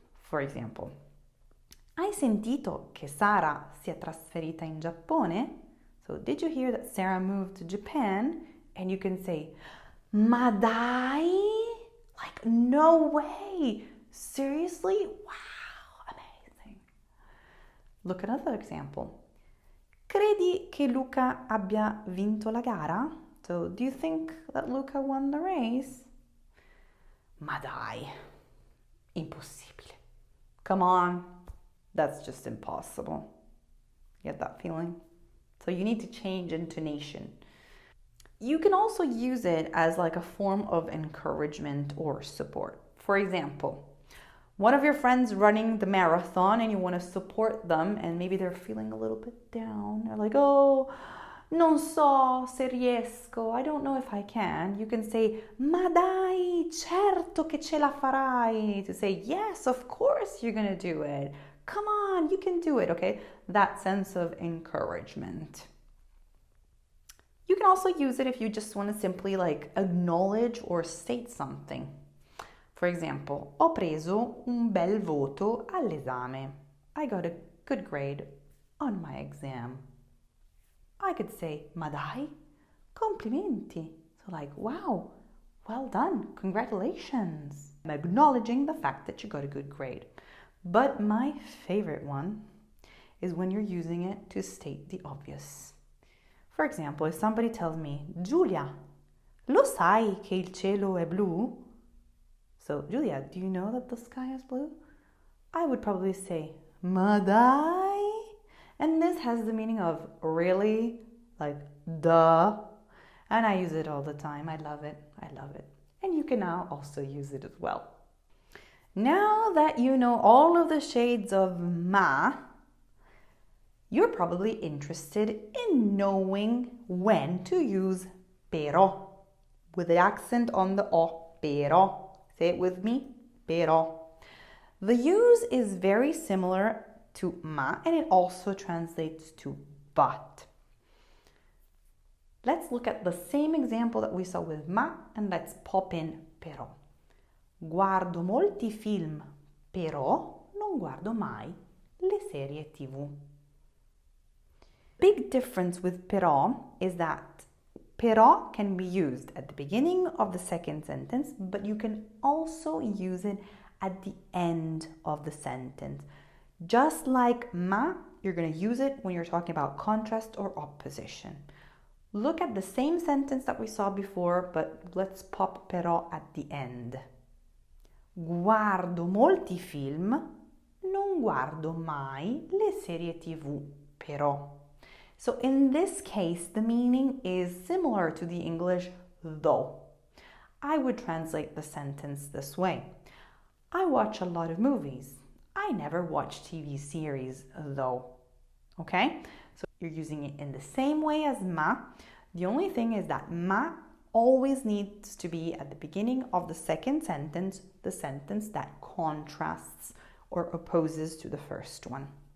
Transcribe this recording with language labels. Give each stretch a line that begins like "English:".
English: For example,
Italian: hai sentito che Sara si è trasferita in Giappone?
English: So did you hear that Sarah moved to Japan? And you can say,
Italian: ma dai?
English: Like, no way. Seriously? Wow, amazing. Look at another example.
Italian: Credi che Luca abbia vinto la gara?
English: So, do you think that Luca won the race?
Italian: Ma dai, impossibile.
English: Come on, that's just impossible. Get that feeling? So you need to change intonation. You can also use it as like a form of encouragement or support. For example, one of your friends running the marathon and you want to support them and maybe they're feeling a little bit down. They're like, oh,
Italian: non so se riesco,
English: I don't know if I can. You can say,
Italian: ma dai, certo che ce la farai.
English: To say, yes, of course you're going to do it. Come on, you can do it, okay? That sense of encouragement. You can also use it if you just want to simply like acknowledge or state something. For example,
Italian: ho preso un bel voto all'esame.
English: I got a good grade on my exam. I could say,
Italian: ma dai, complimenti.
English: So like, wow, well done, congratulations. I'm acknowledging the fact that you got a good grade. But my favorite one is when you're using it to state the obvious. For example, if somebody tells me,
Italian: Giulia, lo sai che il cielo è blu?
English: So, Giulia, do you know that the sky is blue? I would probably say,
Italian: ma dai?
English: And this has the meaning of really, like duh. And I use it all the time. I love it. I love it. And you can now also use it as well. Now that you know all of the shades of ma, you're probably interested in knowing when to use però, with the accent on the o, però. Say it with me, però. The use is very similar to ma, and it also translates to but. Let's look at the same example that we saw with ma, and let's pop in però.
Italian: Guardo molti film, però non guardo mai le serie TV.
English: Big difference with però is that però can be used at the beginning of the second sentence, but you can also use it at the end of the sentence. Just like ma, you're going to use it when you're talking about contrast or opposition. Look at the same sentence that we saw before, but let's pop però at the end.
Italian: Guardo molti film, non guardo mai le serie TV, però.
English: So in this case, the meaning is similar to the English though. I would translate the sentence this way. I watch a lot of movies. I never watch TV series though. Okay? So you're using it in the same way as ma. The only thing is that ma always needs to be at the beginning of the second sentence, the sentence that contrasts or opposes to the first one.